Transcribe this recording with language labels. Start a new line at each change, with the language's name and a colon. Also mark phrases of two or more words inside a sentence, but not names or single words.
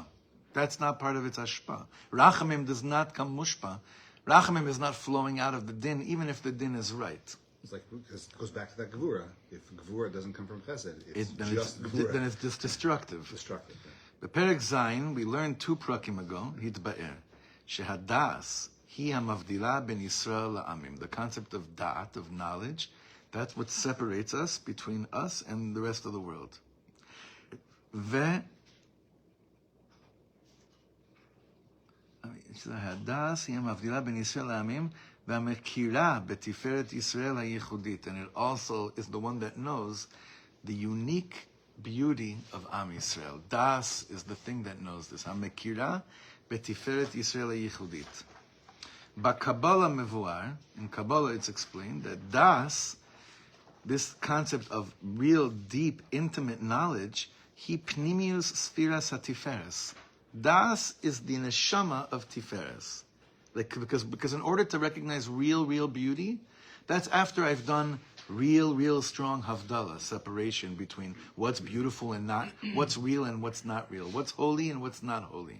English: That's not part of its ashpa. Rachamim does not come mushpa. Rachamim is not flowing out of the din, even if the din is right. It's like, because it goes back to that gevura. If gevura doesn't come from chesed, it's gevura. Then it's just destructive. Destructive. The
Hebrew: פרק זיין,
English: we learned 2 prakim ago,
Hebrew: התבאר, שהדעת, היא המבדילה בין ישראל לעמים.
English: The concept of da'at, of knowledge, that's what separates us, between us and the rest of the world.
Hebrew: שהדעת, היא המבדילה בין ישראל לעמים, והמכירה בתפארת ישראל הייחודית.
English: And it also is the one that knows the unique beauty of
Hebrew: עם ישראל.
English: Das is the thing that knows this.
Hebrew: המכירה בתפארת ישראל ייחודית. קבלה מבואר,
English: in Kabbalah it's explained that Das, this concept of real, deep, intimate knowledge,
Hebrew: היא פנימיות ספירת התפארת.
English: Das is the neshama of tiferes. Like, because in order to recognize real beauty, that's after I've done real strong havdalah, separation between what's beautiful and not, what's real and what's not real, what's holy and what's not holy.